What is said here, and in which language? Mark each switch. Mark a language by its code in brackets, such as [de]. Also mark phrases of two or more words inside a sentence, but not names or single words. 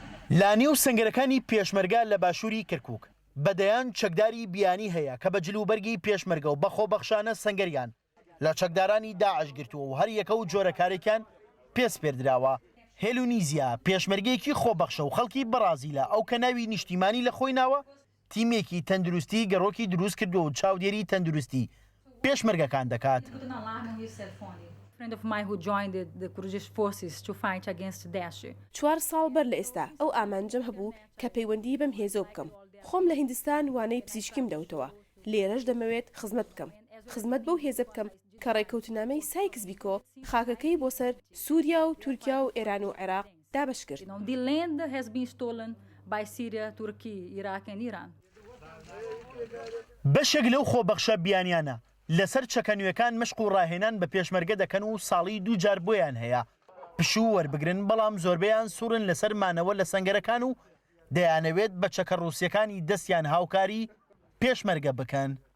[ckb] لا نێو سەنگەرەکانی پێشمەرگە لە باشووری کەرکووک بەدەیان چەکداری بیانی هەیە کە بە جلوبەرگی پێشمەرگە و بەخۆبەخشانە سەنگەریان لە چەکدارانی داعش گرتووە و هەر یەکە و جۆرە کارێکیان پێس پێردراوە. هێلونیزیا پێشمەرگەیەکی خۆبەخشە و خەڵکی بەرازیلە ئەو کە ناوی نیشتیمانی لە خۆی ناوە تیمێکی تەندروستی گەڕۆکی دروست کردو و چاودێری تەندروستی پێشمەرگەکان دەکات. [en] friend of mine who joined the Kurdish forces to fight against Daesh. [ckb] 4 ساڵ بەر لە ئێستا ئەو ئامانجەم هەبوو کە پەیوەندی بەم هێزۆ بکەم. خۆم لە هیندستان وانەی پزیشکیم دەوتەوە. لێرەش دەمەوێت خزمەت بکەم. خزمەت بەو هێزە بکەم کە ڕێکەوتنامەی سایکس بیکۆ خاکەکەی بۆ سەر سووریا و تورکیا و ئێران و عێراق دابش کرد. [en] The land has been stolen by Syria, Turkey, Iraq and Iran. [ckb] بەشێک لەو خۆبەخشە بیانیانە لەسەر چەکەنوێکان مشق و ڕاهێنان بە پێشمەرگە دەکەن و ساڵی 2 جار بۆیان هەیە پشوو وەربگرن، بەڵام زۆربەیان سوورن لەسەر مانەوە لە سەنگەرەکان و دەیانەوێت بە چەکە ڕووسیەکانی دەستیان هاوکاری پێشمەرگە بکەن.